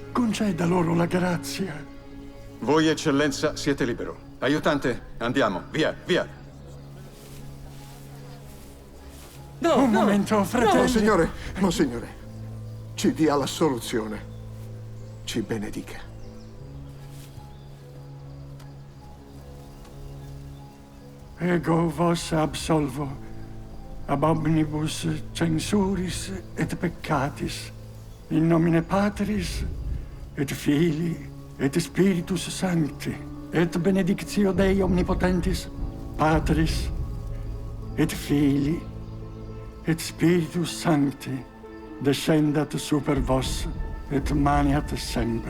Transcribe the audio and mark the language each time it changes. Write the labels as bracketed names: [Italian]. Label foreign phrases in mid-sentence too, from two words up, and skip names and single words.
[Italian] Conceda loro la grazia. Voi, eccellenza, siete libero. Aiutante, andiamo, via, via. Un momento, fratello. Monsignore, monsignore, ci dia la soluzione. Ci benedica. [Latin] Ego vos absolvo, ab omnibus censuris et peccatis, in nomine Patris, et Filii, et Spiritus Sancti, et benedictio Dei Omnipotentis, Patris, et Filii, et Spiritus Sancti, descendat super vos, et maniat semper.